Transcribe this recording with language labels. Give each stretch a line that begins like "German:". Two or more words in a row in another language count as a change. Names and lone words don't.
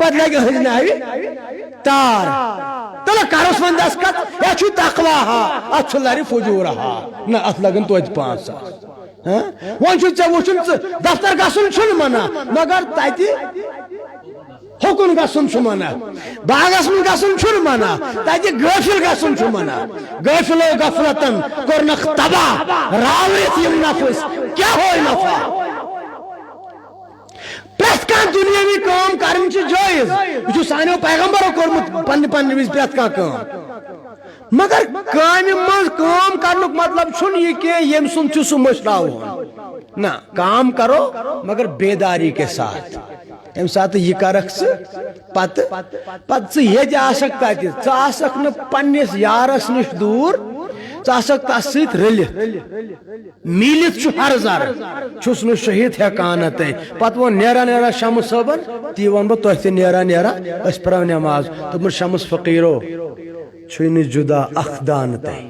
Kashmiri: پتہٕ لگہِ أہنٛزِ ناوِ تار تلہٕ کرُس وۄنۍ دستخط یا چھُے تقواہا اتھ چھُ لرِ فجورہا نہ اتھ لگن توتہِ 5,000 وۄنۍ چھُ ژےٚ وٕچھُن ژٕ دفتر گژھُن چھُنہٕ منع مگر تتہِ حکم گژھُن چھُ منع باغس منٛز گژھُن چھُنہٕ منع تتہِ غٲفِل گژھُن چھُ منع غٲفِلو غفلتن کوٚرنکھ تباہ راورِتھ یِم نفس کیٛاہ ہوے نفع پرٛٮ۪تھ کانٛہہ دُنیٲوی کٲم کرٕنۍ چھِ جٲیز یہِ چھُ سانیو پیغمبرو کوٚرمُت پننہِ وِزِ پرٛٮ۪تھ کانٛہہ کٲم مگر کامہِ منٛز کٲم کرنُک مطلب چھُنہٕ یہِ کینٛہہ ییٚمہِ سُنٛد چھُ سُہ مٔشراوُن نہ کام کرو مگر
Urdu: بیداری کے ساتھ
Kashmiri: ییٚمہِ ساتہٕ یہِ کرکھ ژٕ پتہٕ ژٕ ییٚتہِ آسکھ تتہِ ژٕ آسکھ نہٕ پننِس یارس نِش دوٗر ژٕ آسکھ تس سۭتۍ رٔلِتھ میٖلِتھ چھُ ہر زر چھُس نہٕ شہید ہٮ۪کان پتہٕ ووٚن نیران شمس صٲبن تی ون بہٕ تۄہہِ تہِ نیران أسۍ پرو نٮ۪ماز دوٚپمُت شمس فقیٖرو چھُے نہٕ جُدا اکھ دانہٕ